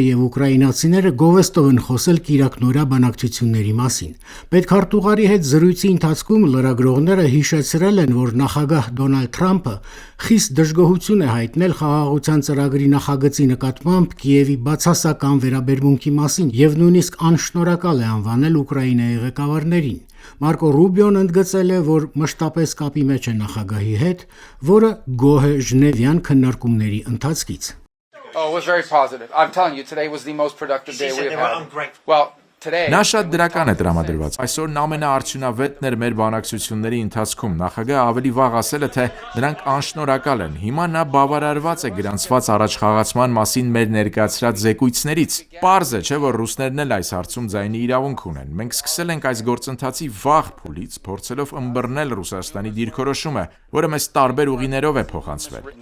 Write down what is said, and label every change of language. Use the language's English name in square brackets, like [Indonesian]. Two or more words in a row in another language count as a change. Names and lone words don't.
[Armenian] եւ ուկրաինացիները գովեստով են խոսել կիրակնօրյա բանակցությունների մասին։ Պետքարտուղարի հետ զրույցի ընթացքում լրագրողները հիշեցրել են, որ նախագահ Դոնալդ Թրամփը խիստ դժգոհություն է հայտնել խաղաղության ծրագրի նախագծի նկատմամբ Կիևի բացասական վերաբերմունքի մասին եւ նույնիսկ անշնորհակալ է անվանել Ուկրաինայի ղեկավարներին։ Մարկո Ռուբիոն ընդգծել է, որ մշտապես կապի մեջ է նախագահի հետ, որը գոհ է ժնևյան քննարկումների ընթացքից։ [English] Oh, it was very positive. I'm telling you, today was the most productive day we have had. Well, [Armenian] Նա շատ դրական է տրամադրված։ Այսօրն ամենաարդյունավետն էր մեր բանակցությունների ընթացքում։ Նախագահը ավելի վաղ ասել է, թե նրանք անշնորհակալ են։ Հիմա նա բավարարված է գրանցված առաջխաղացման մասին մեր ներկայացրած զեկույցներից։ Պարզ է, չէ՞, որ ռուսներն էլ այս հարցում ձայնի իրավունք ունեն։ Մենք սկսել ենք այս գործընթացի վաղ փուլից, փորձելով ըմբռնել Ռուսաստանի դիրքորոշումը, որը մեզ տարբեր ուղիներով է փոխանցվել։